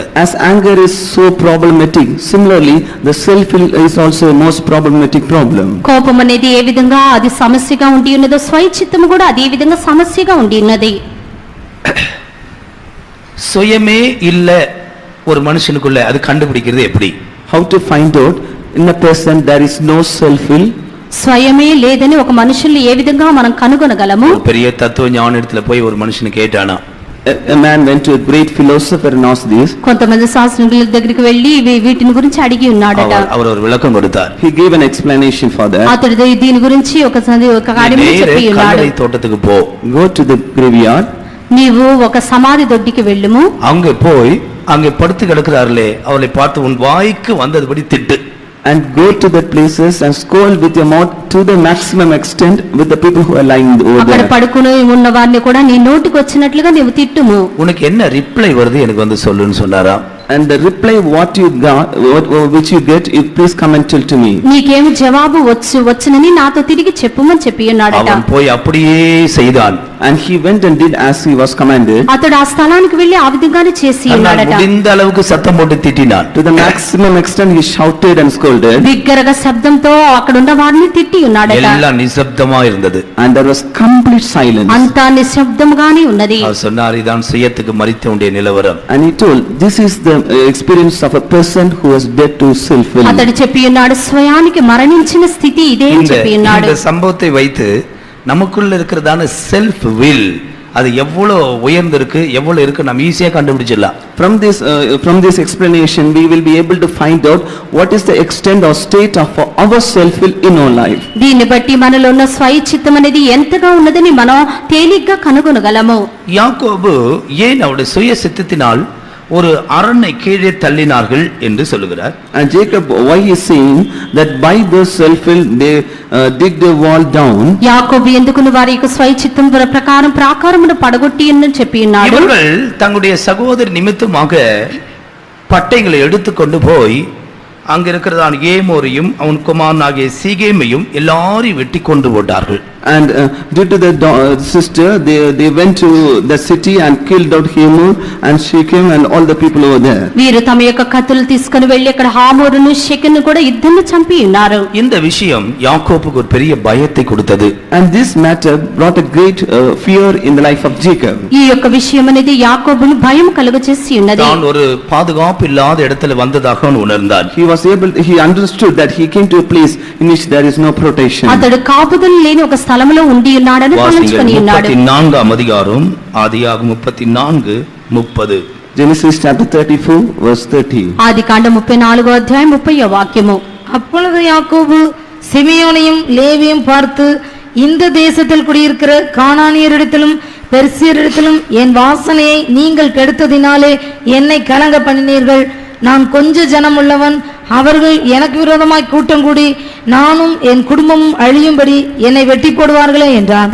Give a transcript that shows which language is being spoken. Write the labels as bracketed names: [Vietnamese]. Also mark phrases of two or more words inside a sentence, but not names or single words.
[English] As anger is so problematic, similarly the self-will is also a most problematic problem. [Telugu] కోపం అనేది ఏ విధంగా అది సమస్యగా ఉండి ఉన్నదో స్వయ చిత్తము కూడా అదే విధంగా సమస్యగా ఉండి ఉన్నది. [Tamil] சுயமே இல்ல ஒரு மனுஷனுக்குள்ள அது கண்டுபிடிக்கிறது எப்படி? [English] How to find out in a person there is no self-will? [Telugu] స్వయమే లేదని ఒక మనుషుల్ని ఏ విధంగా మనం కనుగొనగలము? [Tamil] பெரிய தத்துவ ஞானிடத்துல போய் ஒரு மனுஷனை கேட்டானா, [English] A man went to a great philosopher and asked this. [Telugu] కొంతమంది శాస్త్రజ్ఞుల దగ్గరికి వెళ్ళి వీటిని గురించి అడిగి ఉన్నాడట. [Tamil] அவர் ஒரு விளக்கம் கொடுத்தார். [English] He gave an explanation for that. [Telugu] అతడు దీని గురించి ఒక కార్యం చెప్పి ఉన్నాడు. [Tamil] கல்லறை தோட்டத்துக்கு போ, [English] Go to the graveyard. [Telugu] నీవు ఒక సమాధి దొడ్డికి వెళ్ళుము. [Tamil] அங்க போய் அங்கே படுத்து கிடக்கிறார்களே அவளை பார்த்து உன் வாய்க்கு வந்ததுபடி திட்டு. [English] And go to the places and scold with your mouth to the maximum extent with the people who are lying over [Telugu] అక్కడ [English] there. [Telugu] పడుకుని ఉన్న వారిని కూడా నీ నోటికి వచ్చినట్లుగా నీవు తిట్టుము. [Tamil] உனக்கு என்ன ரிப்ளை வருது எனக்கு வந்து சொல்லுன்னு சொன்னாரா. [English] And the reply what you got, which you get, you please come and tell to me. [Telugu] నీకేమి జవాబు వచ్చునని నాతో తిరిగి చెప్పుమని చెప్పి ఉన్నాడట. [Tamil] அவன் போய் அப்படியே செய்தான். [English] And he went and did as he was commanded. [Telugu] అతడు ఆ స్థలానికి వెళ్ళి ఆ విధంగానే చేసి ఉన్నాడట. [Tamil] முடிந்த அளவுக்கு சத்தம் போட்டு திட்டினான். [English] To the maximum extent he shouted and scolded. [Telugu] బిగ్గరగా శబ్దంతో అక్కడ ఉన్న వారిని తిట్టి ఉన్నాడట. [Tamil] எல்லாம் நிசப்தமா இருந்தது. [English] And there was complete silence. [Telugu] అంతా నిశ్శబ్దంగానే ఉన్నది. [Tamil] அவர் சொன்னார், இதான் சுயத்துக்கு மரித்தவனுடைய நிலவரம். [English] And he told, this is the experience of a person who was dead to self-will. [Telugu] అతడు చెప్పి ఉన్నాడు, స్వయానికి మరణించిన స్థితి ఇదే అని చెప్పి ఉన్నాడు. [Tamil] இந்த சம்பவத்தை வைத்து நமக்குள்ள இருக்கிறதான [English] self will [Tamil] அது எவ்வளவு உயர்ந்திருக்கு எவ்வளவு இருக்கு நம்ம ஈஸியா கண்டுபிடிச்சிடலாம். [English] From this explanation we will be able to find out what is the extent or state of our self-will in our life. [Telugu] దీన్ని బట్టి మనలో ఉన్న స్వయ చిత్తం అనేది ఎంతగా ఉన్నదని మనం తేలిగ్గా కనుగొనగలము. [Tamil] யாக்கோபு ஏன் அவருடைய சுய சித்தத்தினால் ஒரு அரண்னை கீழே தள்ளினார்கள் என்று சொல்லுகிறார். [English] And Jacob, why he is saying that by their self-will they dig the wall down? [Telugu] యాకోబు ఎందుకును వారి యొక్క స్వయ చిత్తం ప్రకారం ప్రాకారమును పడగొట్టి అని చెప్పి ఉన్నాడు. [Tamil] இவர்கள் தங்களுடைய சகோதரி நிமித்தமாக பட்டைகளை எடுத்துக்கொண்டு போய் அங்க இருக்கிறதான ஏமோரையும் அவன் குமாரனாகிய சீகேமையும் எல்லாரையும் வெட்டி கொண்டு போட்டார்கள். [English] And due to the sister, they went to the city and killed out Hamor and Shechem and all the people over there. [Telugu] వీరు తమ యొక్క కత్తులు తీసుకొని వెళ్ళి అక్కడ హామోరును షెకెను కూడా ఇద్దరిని చంపి ఉన్నారు. [Tamil] இந்த விஷயம் யாக்கோபுக்கு ஒரு பெரிய பயத்தை கொடுத்தது. [English] And this matter brought a great fear in the life of Jacob. [Telugu] ఈ యొక్క విషయం అనేది యాకోబును భయం కలుగచేసి ఉన్నది. [Tamil] தான் ஒரு பாதுகாப்பு இல்லாத இடத்துல வந்ததாக அவன் உணர்ந்தான். [English] He understood that he came to a place in which there is no protection. [Telugu] అతడు కాపుదలు లేని ఒక స్థలములో ఉండి ఉన్నాడని తలంచుకొని ఉన్నాడు. 34వ అధ్యాయం ఆదియాగమం 34:30. [English] Genesis chapter 34 verse 30. [Telugu] ఆదికాండం 34వ అధ్యాయం 30వ వాక్యము. [Tamil] அப்பொழுது யாக்கோபு சிமியோனையும் லேவியும் பார்த்து, இந்த தேசத்தில் குடியிருக்கிற கானானியரிடத்திலும் பெர்சியரிடத்திலும் என் வாசனையை நீங்கள் கெடுத்ததினாலே என்னை கலங்க பண்ணினீர்கள். நான் கொஞ்ச ஜனம் உள்ளவன், அவர்கள் எனக்கு விரோதமாய் கூட்டம் கூடி நானும் என் குடும்பமும் அழியும்படி என்னை வெட்டி போடுவார்களே என்றான்.